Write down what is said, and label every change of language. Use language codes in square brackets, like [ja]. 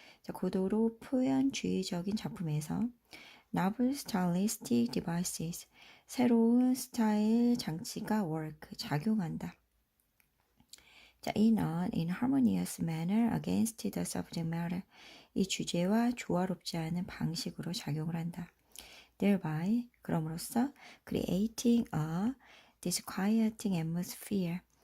[ko] 자, 고도로 표현주의적인 작품에서 [en] novel stylistic devices. [ko] 새로운 스타일 장치가 work. 작용한다. [en] 자, in an inharmonious manner against the subject matter. [ko] 이 주제와 조화롭지 않은 방식으로 작용을 한다. [en] Thereby, [ko] 그럼으로써 [en] creating a disquieting atmosphere.